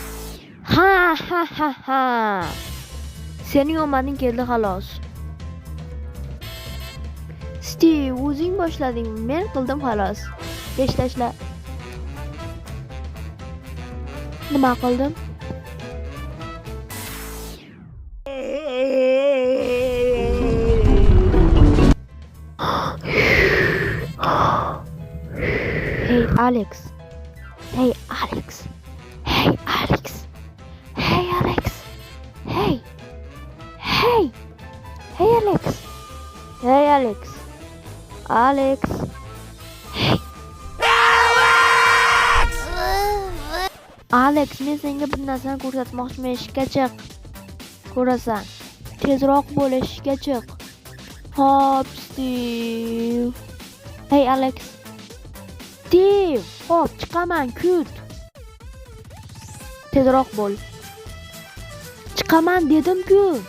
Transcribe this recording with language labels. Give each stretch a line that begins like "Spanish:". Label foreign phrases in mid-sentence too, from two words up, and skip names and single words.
Uzbek: Ha. Sening omading keldi xolos. Steve, o'zing boshladingmi? Men qildim xolos. Besh tashla. Nima qildim? Hey Alex. Hey Alex. Hey Alex. Hey Alex. Hey. Hey. Hey Alex. Hey Alex. Alex. Hey. Alex, men senga bir narsani ko'rsatmoqchiman. Ishga chiq. Ko'rasan. Tezroq bo'l, ishga chiq. Hop, Steve. Hey Alex. Steve, hop, chiqaman, kut. Tezroq bo'l. Chiqaman dedim-ku.